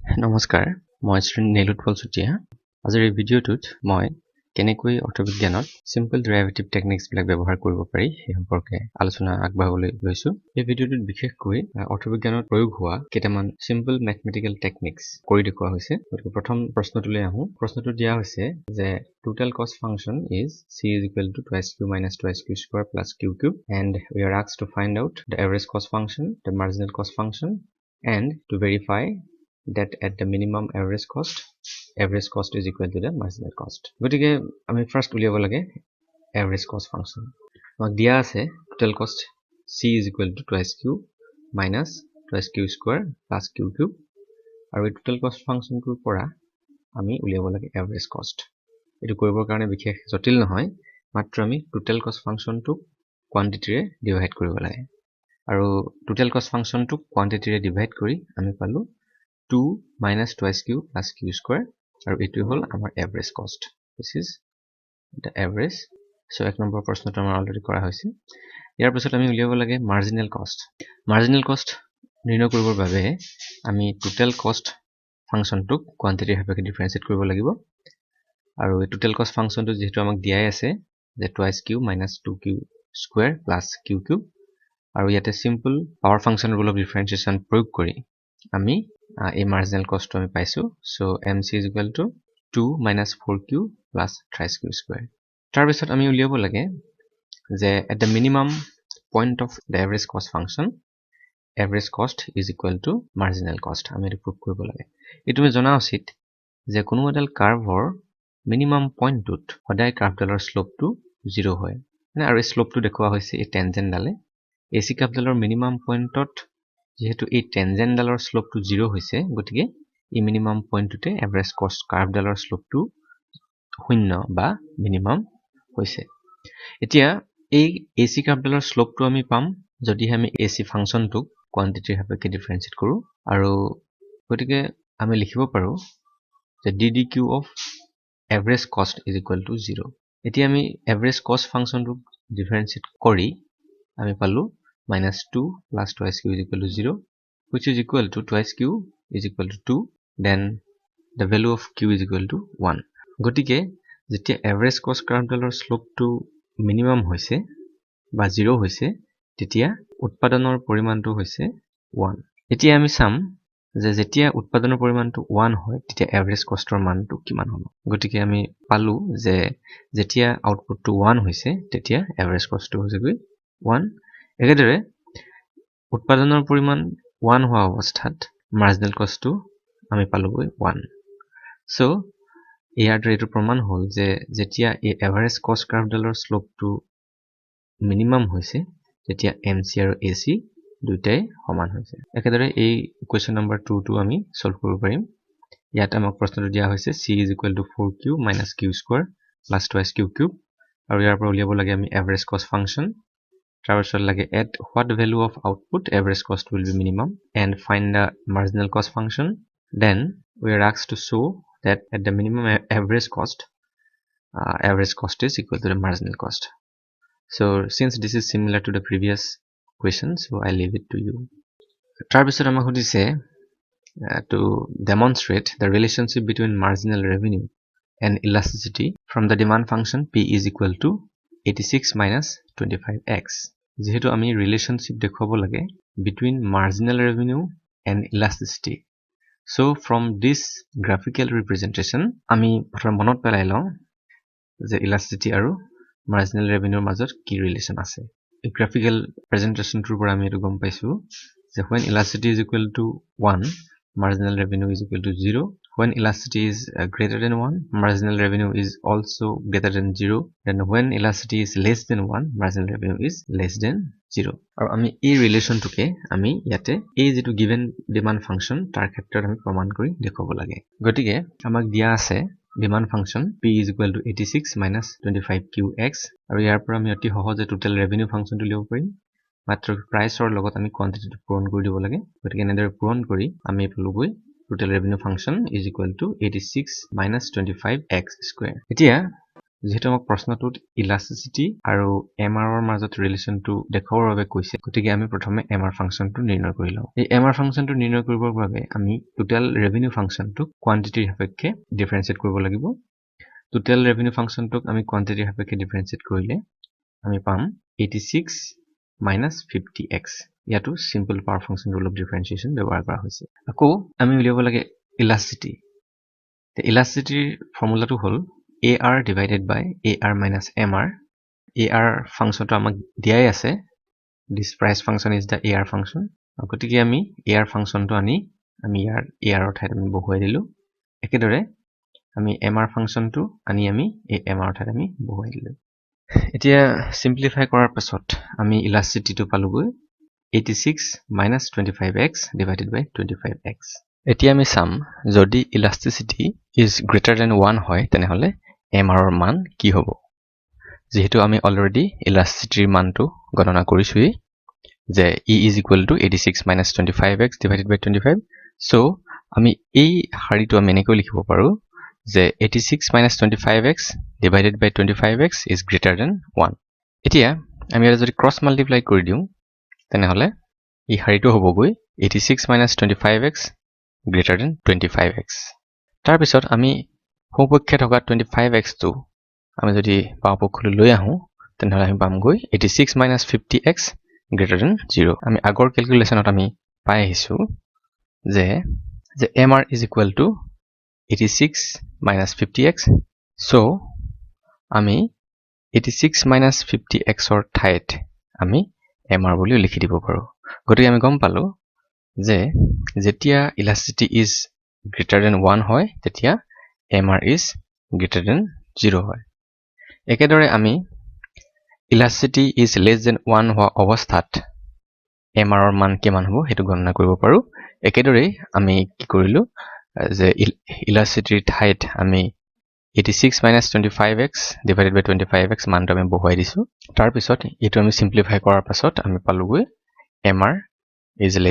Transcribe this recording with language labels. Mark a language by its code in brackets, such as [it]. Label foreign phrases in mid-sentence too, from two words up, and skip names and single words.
[as] নমস্কাৰ মই শ্ৰী নীলোৎপল চুতীয়া আজিৰ এই ভিডিঅ'টোত মই কেনেকৈ অৰ্থবিজ্ঞানত [en] simple derivative techniques [as] বিলাক ব্যৱহাৰ কৰিব পাৰি সেই সম্পৰ্কে আলোচনা আগবঢ়াবলৈ লৈছো এই ভিডিঅ'টোত বিশেষকৈ অৰ্থবিজ্ঞানত প্ৰয়োগ হোৱা কেইটামান [en] simple mathematical techniques [as] কৰি দেখুওৱা হৈছে গতিকে প্ৰথম প্ৰশ্নটোলৈ আহো প্ৰশ্নটো দিয়া হৈছে যে [en] total cost function is c is equal to twice q minus twice q square plus q cube and we are asked to find out the average cost function the marginal cost function and to verify that at the minimum average cost is equal to the marginal cost [as] গটিকে আমি ফার্স্ট উলিয়াব লাগে [en] average cost function [as] আমাক দিয়া আছে [en] total cost c is equal to twice q minus twice q square plus q cube [as] আৰু এই [en] total cost function [as] টোৰ পৰা আমি উলিয়াব লাগে [en] average cost [as] এটো কৰিবৰ কাৰণে বিশেষ জটিল নহয় মাত্ৰ আমি [en] total cost function [as] টো quantity ৰে ডিভাইড কৰিব লাগে আৰু [en] total cost function [as] টো quantity ৰে ডিভাইড কৰি আমি পালো [en] 2 minus twice q plus q square [as] আৰু এটো হল আমাৰ [en] average cost this is the average so [as] এক নম্বৰ প্ৰশ্নটো আমাৰ অলৰেডি কৰা হৈছে ইয়াৰ পিছত আমি উলিয়াব লাগে [en] marginal cost [as] নিৰ্ণয় কৰিবৰ বাবে আমি [en] total cost function [as] টো quantity ভাবে ডিফাৰেন্সিয়েট কৰিব লাগিব আৰু এই [en] total cost function টো [as] যেহেতু আমাক দিয়াই আছে যে [en] twice q minus 2q square plus q cube [as] আৰু ইয়াতে [en] simple power function rule of differentiation [as] প্ৰয়োগ কৰি আমি এই [en] marginal cost [as] টো আমি পাইছো [en] so mc is equal to 2 minus 4q plus thrice q square [as] তাৰ পিছত আমি উলিয়াব লাগে যে [en] at the minimum point of the average cost function average cost is equal to marginal cost [as] আমি এটো প্ৰুভ কৰিব লাগে এটো আমি জনা উচিত যে কোনো এডাল কাৰ্ভৰ [en] minimum pointত [as] সদায় কাৰ্ভডালৰ শ্লোপটো 0 হয় মানে আৰু এই শ্লোপটো দেখুৱা হৈছে এই টেনজেন্ট ডালে এসি কাৰ্ভডালৰ [en] minimum pointত [as] যেহেতু এই টেনজেন্ট ডালৰ শ্লোপটো 0 হৈছে গতিকে এই [en] minimum pointতে average cost curveডালৰ [as] শ্লোপটো শূন্য বা মিনিমাম হৈছে এতিয়া এই এসি কাৰ্ভডালৰ শ্লোপটো আমি পাম যদি আমি [en] AC functionটোক [as] কোৱান্টিটিৰ সাপেক্ষে ডিফাৰেন্সিয়েট কৰো আৰু গতিকে আমি লিখিব পাৰো যে [en] ddq of average cost is equal to 0 [as] এতিয়া আমি [en] average cost functionটোক differentiate [as] কৰি আমি পালো [en] minus 2 plus twice q is equal to 0 which is equal to twice q is equal to 2 then the value of q is equal to 1 [as] গটিকে যেতিয়া [en] average cost curveডালৰ slopeটো minimum [as] হৈছে বা 0 হৈছে তেতিয়া উৎপাদনৰ পৰিমাণটো হৈছে 1 এতিয়া আমি চাম যে যেতিয়া উৎপাদনৰ পৰিমাণটো 1 হয় তেতিয়া [en] average costৰ [as] মানটো কিমান হ'ব গটিকে আমি পালো যে যেতিয়া আউটপুটটো 1 হৈছে তেতিয়া [en] average costটো [as] হৈছে 1 একেদৰে উৎপাদনৰ পৰিমাণ 1 হোৱা অৱস্থাত [en] marginal costটো [as] আমি পালোগৈ 1 so ইয়াৰ দ্বাৰা এইটো প্ৰমাণ হ'ল যে যেতিয়া এই [en] average cost curveডালৰ slopeটো minimum [as] হৈছে তেতিয়া এমসি আৰু এসি দুটাই সমান হৈছে একেদৰে এই [en] question number [as] 2 টো আমি সলভ কৰিব পাৰিম ইয়াত আমাক প্ৰশ্নটো দিয়া হৈছে [en] c is equal to 4q minus q square plus twice q cube [as] আৰু ইয়াৰ পৰা উলিয়াব লাগে আমি [en] average cost function [as] তাৰপিছত লাগে [en] at what value of output average cost will be minimum and find the marginal cost function then we are asked to show that at the minimum average cost is equal to the marginal cost so since this is similar to the previous question so I leave it to you [as] তাৰপিছত আমাক সুধিছে [en] to demonstrate the relationship between marginal revenue and elasticity from the demand function p is equal to 86 minus 25x [as] যেহেতু আমি রিলেশনশিপ দেখাব লাগে [en] between marginal revenue and elasticity so from this graphical representation [as] আমি প্ৰথম মনত পেলাই লওঁ যে elasticity আৰু marginal revenue মাজত কি ৰিলেশন আছে এই [en] graphical presentation [as] টোৰ পৰা আমি এটো গম পাইছো [en] যে when elasticity is equal to 1 marginal revenue is equal to 0 when elasticity is greater than 1 marginal revenue is also greater than 0 then when elasticity is less than 1 marginal revenue is less than 0 [as] আৰু আমি এই ৰিলেশনটোকে আমি ইয়াতে এই যেটো [en] given demand function [as] তাৰ ক্ষেত্ৰত আমি প্ৰমাণ কৰি দেখাব লাগে গতিকে আমাক দিয়া আছে [en] demand function p is equal to 86 minus 25qx [as] আৰু ইয়াৰ পৰা আমি অতি সহজে [en] total revenue function [as] টো লিখিব পাৰিম মাত্ৰ প্ৰাইসৰ লগত আমি কোৱান্টিটিটো পূৰণ কৰি দিব লাগে গতিকে এনেদৰে পূৰণ কৰি আমি পালোগৈ [en] total revenue function is equal to 86 minus 25x square [as] এতিয়া যেহেতু আমাক প্ৰশ্নটোত ইলাষ্টিচিটি আৰু MR ৰ মাজত ৰিলেচনটো দেখাবৰ বাবে কৈছে গতিকে আমি প্ৰথমে [en] MR functionটো [as] নিৰ্ণয় কৰি লওঁ এই [en] MR functionটো [as] নিৰ্ণয় কৰিবৰ বাবে আমি [en] total revenue functionটোক [as] কোৱান্টিটিৰ সাপেক্ষে ডিফাৰেন্সিয়েট কৰিব লাগিব [en] total revenue functionটোক [as] আমি কোৱান্টিটিৰ সাপেক্ষে ডিফাৰেন্সিয়েট কৰিলে আমি পাম 86 minus 50x ইয়াতো [en] simple power function rule of differentiation [as] ব্যৱহাৰ কৰা হৈছে আকৌ আমি উলিয়াব লাগে [en] elasticity the elasticity formulaটো [as] হ'ল [en] AR divided by AR minus MR AR functionটো [as] আমাক দিয়াই আছে [en] this price function is the AR function [as] গতিকে আমি [en] AR functionটো [as] আনি আমি ইয়াৰ AR ৰ ঠাইত আমি বহুৱাই দিলো একেদৰে আমি [en] MR functionটো [as] আনি আমি এই MR ৰ ঠাইত আমি বহুৱাই দিলো এতিয়া simplify কৰাৰ পাছত আমি elasticity টো পালোগৈ [en] 86 minus 25x divided by 25x [as] এতিয়া আমি চাম যদি [en] elasticity is greater [as] than 1 হয় তেনেহলে MR ৰ মান কি হ'ব যেহেতু আমি অলৰেডি elasticity ৰ মানটো গণনা কৰিছোই যে [en] E is equal to 86 minus 25x divided by 25 so [as] আমি এই হাৰিটো আমি এনেকৈ লিখিব পাৰো যে [en] 86 minus 25x divided by 25x is greater than 1 [as] এতিয়া আমি এটা যদি [en] cross multiply [as] কৰি দিও তেনেহলে এই হাৰিটো হ'বগৈ [en] 86 minus 25x greater than 25x [as] তাৰ পিছত আমি সোঁপক্ষে থকা 25x টো আমি যদি বাওঁপক্ষলৈ লৈ আহো তেনেহলে আমি পামগৈ [en] 86 minus 50x greater than 0 [as] আমি আগৰ ক্যালকুলেশনত আমি পাই আহিছো যে [en] MR is equal to 86 minus 50x so [as] আমি [en] 86 minus 50x or [as] ঠাইত আমি MR বুলি লিখি দিব পাৰো গতিকে আমি গম পালো যে যেতিয়া [en] elasticity is greater than 1 [as] হয় তেতিয়া [en] MR is greater than 0 [as] হয় একেদৰে আমি [en] elasticity is less than 1 [as] হোৱা অৱস্থাত MR ৰ মান কিমান হ'ব হেতু গণনা কৰিব পাৰো একেদৰে আমি কি কৰিলো যে elasticity ঠাইত আমি [en] 86 minus 25x divided by 25x [as] মানটো আমি বহুৱাই দিছো তাৰ পিছত এটো আমি সিম্পলিফাই কৰাৰ পাছত আমি পালোগৈ [en] MR is less